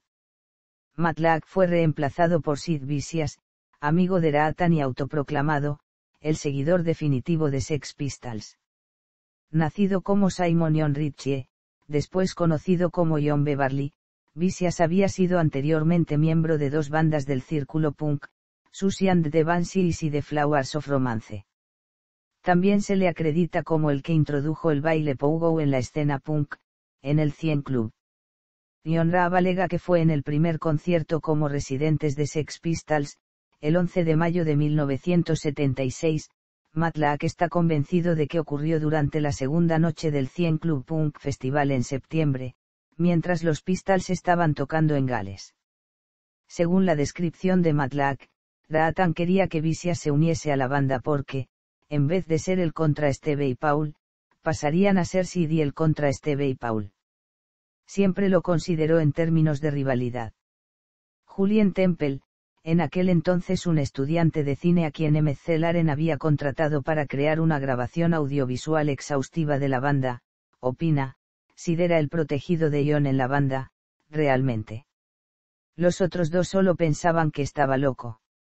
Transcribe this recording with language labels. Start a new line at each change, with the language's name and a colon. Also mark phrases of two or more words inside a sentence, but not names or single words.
Spanish: Matt Lack fue reemplazado por Sid Vicious, amigo de Raatan y autoproclamado el seguidor definitivo de Sex Pistols. Nacido como Simon John Ritchie, después conocido como John Beverly, Vicious había sido anteriormente miembro de dos bandas del círculo punk, Susie and the Banshees y The Flowers of Romance. También se le acredita como el que introdujo el baile pogo en la escena punk, en el 100 Club. John Raab alega que fue en el primer concierto como residentes de Sex Pistols, el 11 de mayo de 1976, Matt Lack está convencido de que ocurrió durante la segunda noche del 100 Club Punk Festival en septiembre, mientras los Pistols estaban tocando en Gales. Según la descripción de Matt Lack, Raatan quería que Vicious se uniese a la banda porque, en vez de ser el contra Steve y Paul, pasarían a ser Sid y el contra Steve y Paul. Siempre lo consideró en términos de rivalidad. Julien Temple, en aquel entonces un estudiante de cine a quien MC Laren había contratado para crear una grabación audiovisual exhaustiva de la banda, opina: Sid era el protegido de John en la banda, realmente. Los otros dos solo pensaban que estaba loco.